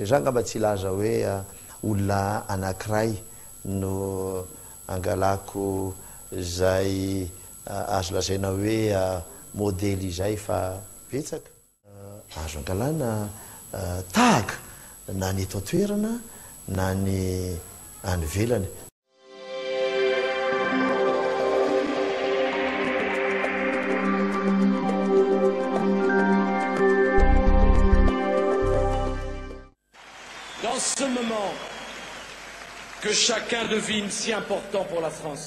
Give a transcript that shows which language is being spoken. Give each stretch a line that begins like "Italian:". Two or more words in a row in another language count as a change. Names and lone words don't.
Malagasy: Za ngamba tsy laza hoe olona anankiray no angalako zay azo lazaina hoe modèle izay fa betsaka. Azo angalana tahaka na ny eto an-toerana na ny any velany.
French: Dans ce moment que chacun devine si important pour la France,